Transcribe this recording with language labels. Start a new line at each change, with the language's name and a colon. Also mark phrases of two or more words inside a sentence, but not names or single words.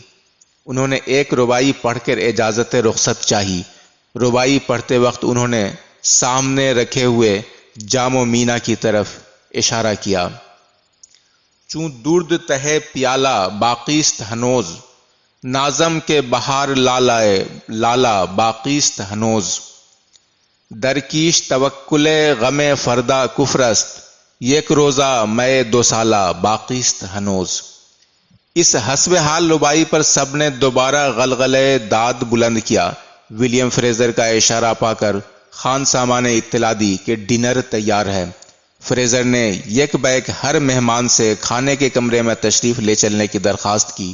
Urdu: انہوں نے ایک رباعی پڑھ کر اجازت رخصت چاہی۔ رباعی پڑھتے وقت انہوں نے سامنے رکھے ہوئے جام و مینا کی طرف اشارہ کیا۔
Persian: چوں درد تہے پیالہ باقیست ہنوز، نازم کے بہار لالا باقیست ہنوز، درکیش توکل غم فردا کفر است، یک روزہ میں 2 سالہ باقیست ہنوز۔
Urdu: اس حسب حال رباعی پر سب نے دوبارہ غلغلے داد بلند کیا۔ ولیم فریزر کا اشارہ پا کر خان ساماں نے اطلاع دی کہ ڈنر تیار ہے۔ فریزر نے یک بیک ہر مہمان سے کھانے کے کمرے میں تشریف لے چلنے کی درخواست کی۔